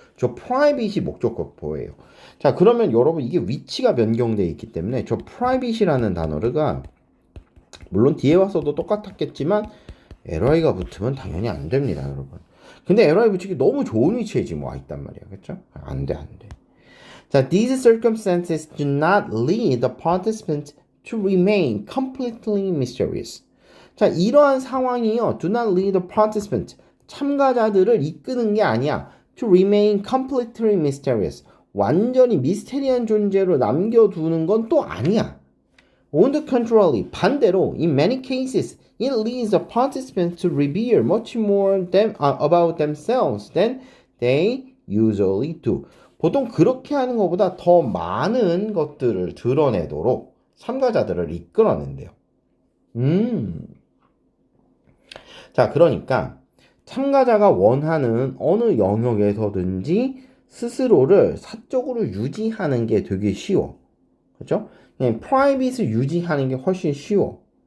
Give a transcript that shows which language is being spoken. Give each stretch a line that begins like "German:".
Korean: 저 private이 목적어예요. 자 그러면 여러분 이게 위치가 변경되어 있기 때문에 저 private이라는 단어가 물론 뒤에 와서도 똑같았겠지만 li가 붙으면 당연히 안 됩니다, 여러분. 근데 li 붙이기 너무 좋은 위치에 지금 와 있단 말이야, 그렇죠? 안 돼.
English: 자, these circumstances do not lead the participants to remain completely mysterious.
Korean: 자, 이러한 상황이요.
English: Do not lead the participant.
Korean: 참가자들을 이끄는 게 아니야.
English: To remain completely mysterious.
Korean: 완전히 미스테리한 존재로 남겨두는 건 또 아니야.
English: On the contrary,
Korean: 반대로,
English: in many cases, it leads the participants to reveal much more about themselves than they usually do.
Korean: 보통 그렇게 하는 것보다 더 많은 것들을 드러내도록 참가자들을 이끌어낸대요. 자, 그러니까 참가자가 원하는 어느 영역에서든지 스스로를 사적으로 유지하는 게 되게 쉬워. 그렇죠? 프라이빗을 유지하는 게 훨씬 쉬워.